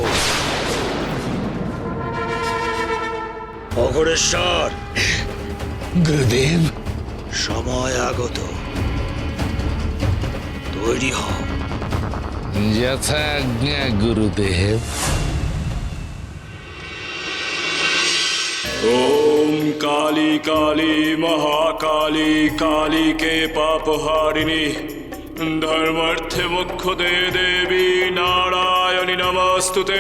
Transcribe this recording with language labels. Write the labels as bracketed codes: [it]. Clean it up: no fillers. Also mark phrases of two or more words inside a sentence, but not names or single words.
[bn] অঘোরেশ্বর, গুরুদেব, সময় আগত, তৈরি হও। যথাজ্ঞা গুরুদেব। [sa] ओम काली काली महाकाली काली के पापहारिणी धर्मार्थे मोक्षदे देवी नारायणी नमस्तुते।